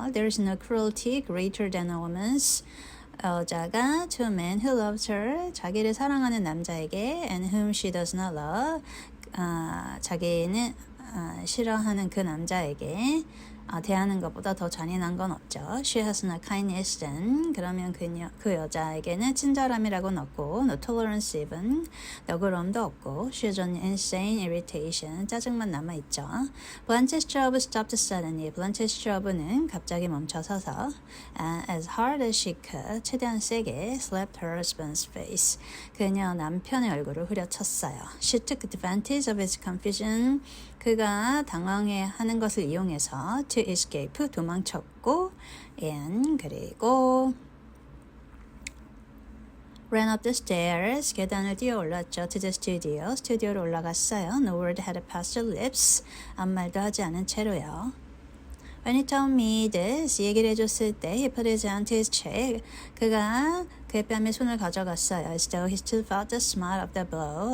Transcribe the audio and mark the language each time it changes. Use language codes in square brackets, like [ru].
[en] There is no cruelty greater than a woman's. [ko] 여자가 [en] to a man who loves her, [ko] 자기를 사랑하는 남자에게 [en] and whom she does not love, [ko] 자기는 싫어하는 그 남자에게 대하는 것보다 더 잔인한 건 없죠. [en] She has no kindness then. [ko] 그러면 그 여자에게는 친절함이라고는 없고 [en] no tolerance even. [ko] 너그러움도 없고 [en] She has an insane irritation. [ko] 짜증만 남아있죠. [en] Blanche Strobe stopped suddenly. [ko] Blanche Strobe는 갑자기 멈춰서서 [en] and as hard as she could [ko] 최대한 세게 [en] slapped her husband's face. [ko] 그녀 남편의 얼굴을 후려쳤어요. [en] She took advantage of his confusion. [ko] 그가 당황해하는 것을 이용해서 [en] to escape [ko] 도망쳤고 and 그리고 [en] ran up the stairs [ko] 계단을 뛰어 올랐죠. [en] to the studio [ko] 스튜디오로 올라갔어요. [en] No word had passed her lips [ko] 아무 말도 하지 않은 채로요. [en] When he told me this, [ko] 이 얘기를 해줬을 때 [en] he put his hand to his cheek. [ko] 그가 그의 뺨에 손을 가져갔어요. [en] As though he still felt the smart of the blow.